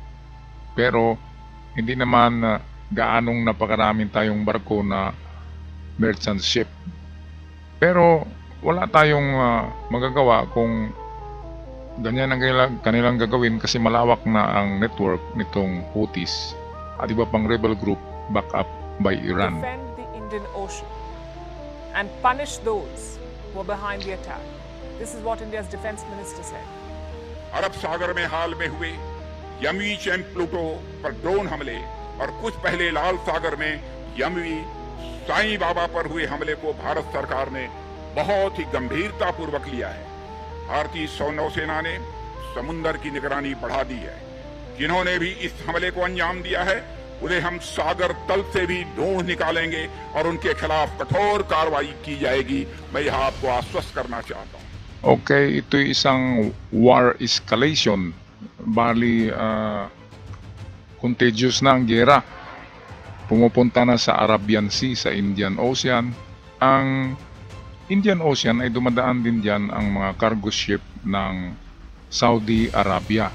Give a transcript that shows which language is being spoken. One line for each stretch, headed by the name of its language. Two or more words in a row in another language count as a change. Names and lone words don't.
Filipino: Pero hindi naman gaanong napakaraming tayong barko na
English: merchant ship.
Filipino: Pero wala tayong magagawa kung ganyan ang kanilang gagawin kasi malawak na ang network nitong Houthis at iba pang
English: rebel group backed up by Iran. Defend the Indian Ocean and punish those who are behind the attack. This is what India's defense minister said.
Hindi: अरब सागर में हाल में हुए यमवी चैम प्लूटो पर ड्रोन हमले और कुछ पहले लाल सागर में यमवी साईं बाबा पर हुए हमले को भारत सरकार ने बहुत ही गंभीरता पूर्वक लिया है। भारतीय नौसेना ने समुद्र की निगरानी बढ़ा दी है। जिन्होंने भी इस हमले को अंजाम दिया है उन्हें हम सागर तल से भी ढूंढ निकालेंगे और उनके खिलाफ कठोर कार्रवाई की जाएगी। मैं यह आपको आश्वस्त करना चाहता हूँ।
Filipino: Okay, ito'y isang
English: war escalation.
Filipino: Bali, contagious na ang gera. Pumupunta na sa Arabian Sea, sa Indian Ocean. Ang Indian Ocean ay dumadaan din dyan ang mga
English: cargo ship
Filipino: ng Saudi Arabia.